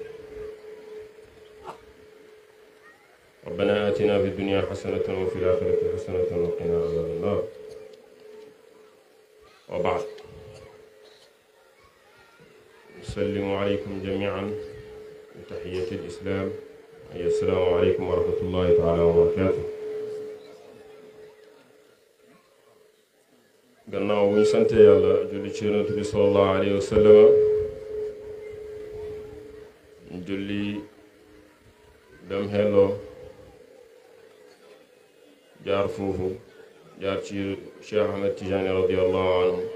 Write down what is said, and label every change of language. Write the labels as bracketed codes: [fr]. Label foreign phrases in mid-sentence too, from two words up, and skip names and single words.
[ar] ربنا آتنا في الدنيا حسنة وفي الآخرة حسنة وقنا عذاب النار. وبعد، نسلم عليكم جميعا بتحية الإسلام، أي السلام عليكم ورحمة الله تعالى وبركاته. [wo] gannaaw bu ñu sante yàlla julli ci yonent bi [ar] صلى الله عليه وسلم [wo] julli dem xelloo jaar foofu jaar ci Cheikh Ahmed Tidiane [ar] رضي الله عنه